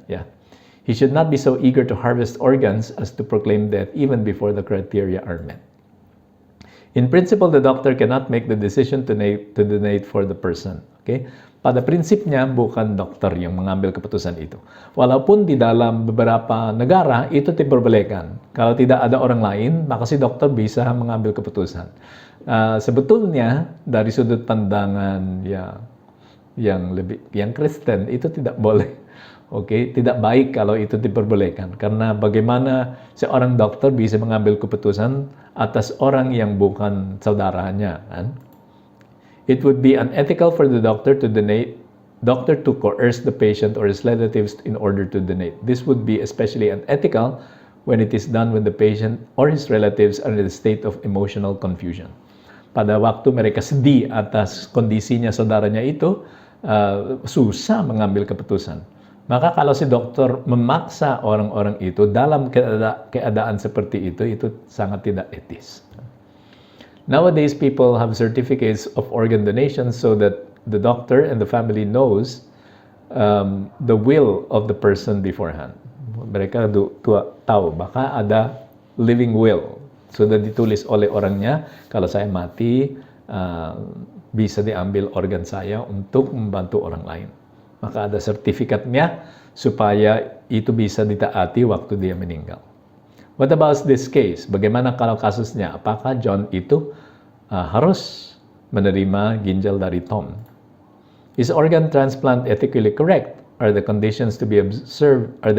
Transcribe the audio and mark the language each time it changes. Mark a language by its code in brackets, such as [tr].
[id] Ya. [en] He should not be so eager to harvest organs as to proclaim death even before the criteria are met. In principle, the doctor cannot make the decision to donate for the person. [id] Okay? Pada prinsipnya, bukan dokter yang mengambil keputusan itu. Walaupun di dalam beberapa negara, itu diperbolehkan. Kalau tidak ada orang lain, maka si dokter bisa mengambil keputusan. Sebetulnya, dari sudut pandangan yang Kristen, itu tidak boleh. Oke, tidak baik kalau itu diperbolehkan. Karena bagaimana seorang dokter bisa mengambil keputusan atas orang yang bukan saudaranya, kan? [en] It would be unethical for the doctor to coerce the patient or his relatives in order to donate. This would be especially unethical when it is done when the patient or his relatives are in a state of emotional confusion. [id] Pada waktu mereka sedih atas kondisinya saudaranya itu, susah mengambil keputusan. Maka kalau si dokter memaksa orang-orang itu dalam keadaan seperti itu sangat tidak etis. Nowadays, people have certificates of organ donation so that the doctor and the family knows the will of the person beforehand. Mereka tahu, baka ada living will. Sudah ditulis oleh orangnya, kalau saya mati, bisa diambil organ saya untuk membantu orang lain. Maka ada sertifikatnya supaya itu bisa ditaati waktu dia meninggal. [en] What about this case? [id] Bagaimana kalau kasusnya? Apakah John itu harus menerima ginjal dari Tom? [en] Is organ transplant ethically correct? Are there conditions to be observed?